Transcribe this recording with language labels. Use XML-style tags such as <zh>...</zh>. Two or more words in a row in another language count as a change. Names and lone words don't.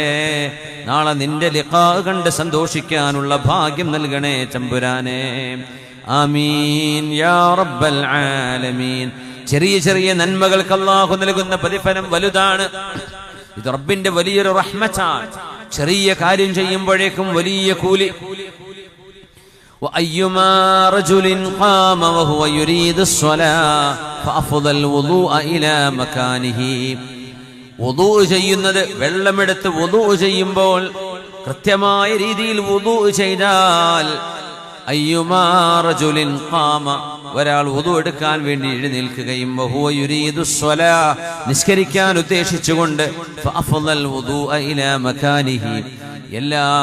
<ml>നാളെ നിന്റെ ലിഖാ കണ്ട് സന്തോഷിക്കാനുള്ള ഭാഗ്യം നൽകണേ തമ്പുരാനേ.</ml> <ar>آمين يا رب العالمين.</ar> <ml>ചെറിയ ചെറിയ നന്മകൾക്ക് അല്ലാഹു നൽകുന്ന പ്രതിഫലം വലുതാണ്. ഇത് റബ്ബിന്റെ വലിയൊരു റഹ്മത്താണ്. ചെറിയ കാര്യം ചെയ്യുമ്പോഴേക്കും വലിയ കൂലി.</ml> <ar>وأيما رجل قام وهو يريد الصلاة فأفضل الوضوء إلى مكانه.</ar> <ml>വുദൂ ചെയ്യുന്നത്, വെള്ളമെടുത്ത് വുദൂ ചെയ്യുമ്പോൾ കൃത്യമായ രീതിയിൽ വുദൂ ചെയ്താൽ,</ml> <ar>أيما رجل قام,</ar> <ml>ഒരാൾ വുദൂ എടുക്കാൻ വേണ്ടി എഴുന്നേൽക്കുകയും</ml> <ar>وهو يريد الصلاة,</ar> <ml>നിസ്കരിക്കാൻ ഉദ്ദേശിച്ചുകൊണ്ട്,</ml> <ar>فأفضل الوضوء إلى مكانه,</ar> <ml>എല്ലാ</ml>